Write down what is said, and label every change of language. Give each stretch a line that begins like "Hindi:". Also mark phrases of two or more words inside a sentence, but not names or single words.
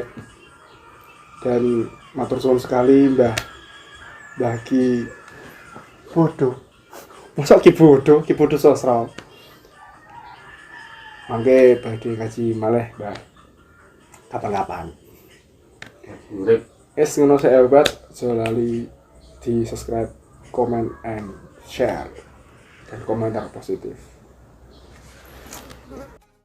Javanese: Dan matur suwun sekali Mbah Ki bodoh. Masa Ki bodoh sosro. Mangke badhe kaji malih, Mbah. Kapan-kapan. Es ngono sik sobat, aja lali di subscribe,
English: comment and share
Indonesian: dan komentar positif.